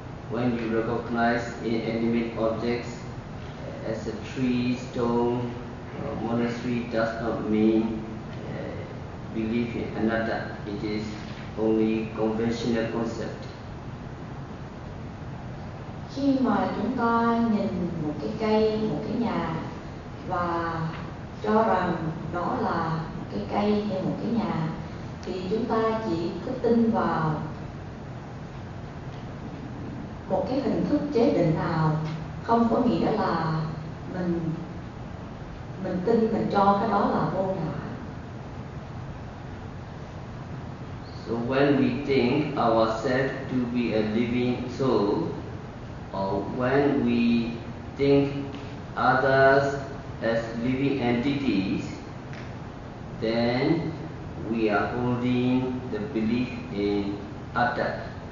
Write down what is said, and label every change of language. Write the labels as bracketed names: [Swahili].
[English] when you recognize inanimate objects as a tree, stone, monastery does not mean belief in anatta. It is only conventional concept. [Vietnamese] Khi mà chúng ta nhìn một cái cây, một cái nhà và cho rằng đó là một cái cây hay một cái nhà thì chúng ta chỉ cứ tin vào một cái hình thức chế định nào, không có nghĩa là mình tin mình cho cái đó là vô ngã. [English] So when we think ourselves to be a living soul, or when we think others as living entities, then we are holding the belief in atta.